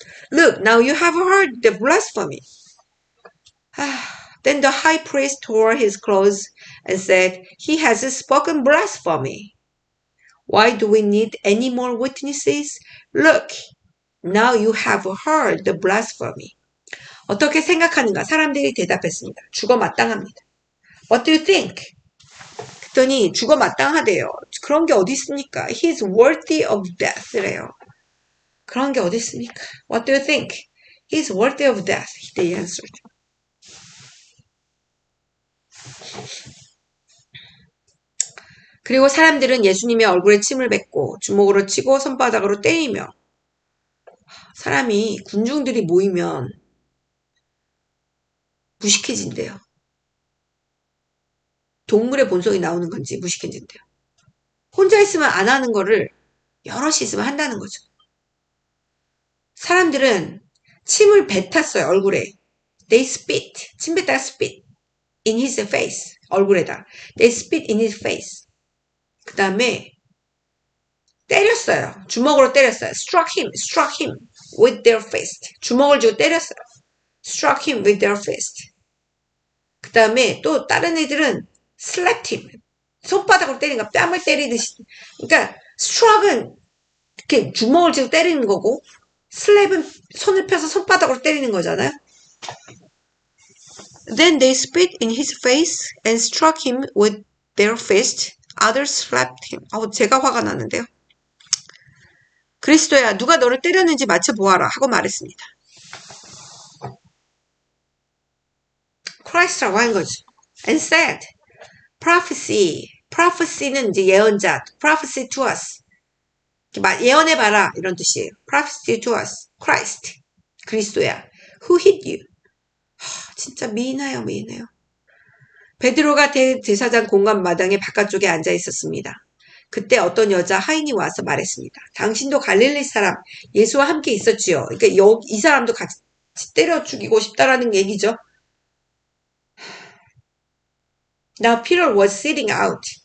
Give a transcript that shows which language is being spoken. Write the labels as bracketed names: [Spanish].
[English] Look, now you have heard the blasphemy. Then the high priest tore his clothes and said, he has spoken blasphemy. Why do we need any more witnesses? Look, now you have heard the blasphemy. [Korean] 어떻게 생각하는가? 사람들이 대답했습니다. 죽어 마땅합니다. [English] What do you think? [Korean] 그랬더니 죽어 마땅하대요. 그런 게 어디 있습니까? [English] He's worthy of death래요. [Korean] 그런 게 어디 있습니까? [English] What do you think? He's worthy of death. They answered. [Korean] 그리고 사람들은 예수님의 얼굴에 침을 뱉고 주먹으로 치고 손바닥으로 때리며 사람이 군중들이 모이면 무식해진대요. 동물의 본성이 나오는 건지 무식해진대요. 혼자 있으면 안 하는 거를 여럿이 있으면 한다는 거죠. 사람들은 침을 뱉었어요. 얼굴에. [English] They spit. [Korean] 침 뱉다가 [English] spit. In his face. [Korean] 얼굴에다. [English] They spit in his face. [Korean] 그 다음에 때렸어요. 주먹으로 때렸어요. [English] Struck him with their fist. [Korean] 주먹을 쥐고 때렸어요. [English] Struck him with their fist. [Korean] 그 다음에 또 다른 애들은 [English] slapped him. [Korean] 손바닥으로 때리는 거, 뺨을 때리듯이. 그러니까 struck은 이렇게 주먹을 쥐고 때리는 거고 slap은 손을 펴서 손바닥으로 때리는 거잖아요. [English] Then they spit in his face and struck him with their fist. Others slapped him. [Korean] 제가 화가 나는데요. 그리스도야, 누가 너를 때렸는지 맞춰보아라 하고 말했습니다. Christ라고 한 거죠. [English] And said, prophecy는 이제 예언자, prophecy to us. [Korean] 예언해봐라 이런 뜻이에요. [English] prophecy to us. [Korean] Christ, 그리스도야. [English] Who hit you? [Korean] 진짜 미인해요. 베드로가 대제사장 공간 마당의 바깥쪽에 앉아 있었습니다. 그때 어떤 여자 하인이 와서 말했습니다. 당신도 갈릴리 사람 예수와 함께 있었지요. 그러니까 이 사람도 같이 때려 죽이고 싶다라는 얘기죠. [English] Now Peter was sitting out.